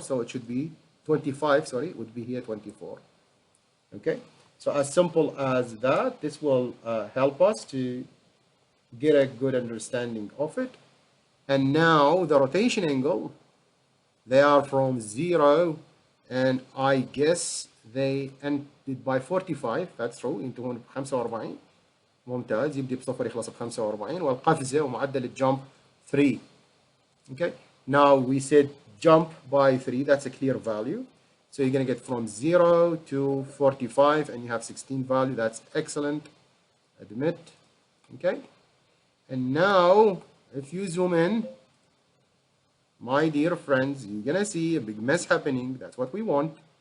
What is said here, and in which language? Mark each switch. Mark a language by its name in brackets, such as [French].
[English] So it should be 25, sorry, it would be here 24. Okay, so as simple as that, this will help us to get a good understanding of it. And now the rotation angle, they are from 0, and I guess they ended by 45. That's true. [Arabic] ينتهون ب 45. ممتاز. يبدي بصفر يخلص ب 45. والقفزة ومعدل الجump 3. [English] Okay. Now we said jump by 3. That's a clear value. So you're going to get from 0 to 45, and you have 16 value. That's excellent. Admit. Okay. And now if you zoom in, my dear friends, you're going to see a big mess happening. That's what we want.